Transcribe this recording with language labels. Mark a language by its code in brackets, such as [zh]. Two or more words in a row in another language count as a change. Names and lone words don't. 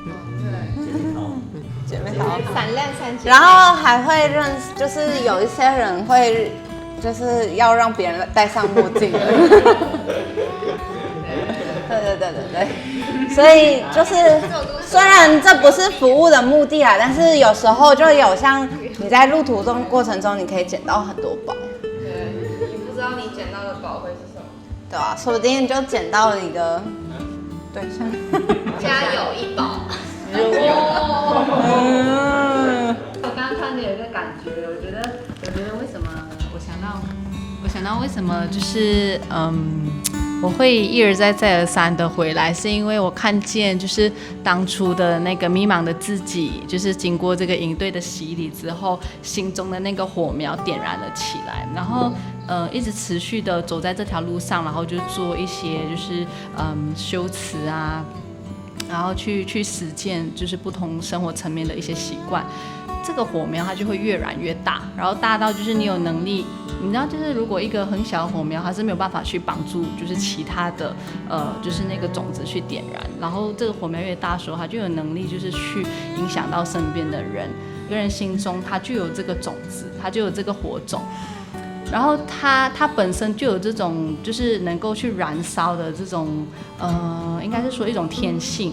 [zh] 姐妹淘，閃亮三姐妹。然後還會認識，就是有一些人會，就是要讓別人戴上墨鏡。對。所以就是，雖然這不是服務的目的啦，但是有時候就有像你在路途中過程中，你可以撿到很多寶。對，你不知道你撿到的寶會是什麼。對啊，說不定就撿到了一個對象。家有一寶。我剛剛突然有一個感覺，我覺得為什麼我想到為什麼就是我會一而再再而三的回來，是因為我看見就是當初的那個迷茫的自己，就是經過這個營隊的洗禮之後，心中的那個火苗點燃了起來，然後一直持續的走在這條路上，然後就做一些就是修辭啊，然後去實踐就是不同生活層面的一些習慣。這個火苗它就會越燃越大，然後大到就是你有能力，你知道，就是如果一個很小的火苗，它是沒有辦法去綁住，就是其他的就是那個種子去點燃，然後這個火苗越大的時候，它就有能力就是去影響到身邊的人，一個人心中它就有這個種子，它就有這個火種，然後它本身就有這種就是能夠去燃燒的這種應該是說一種天性。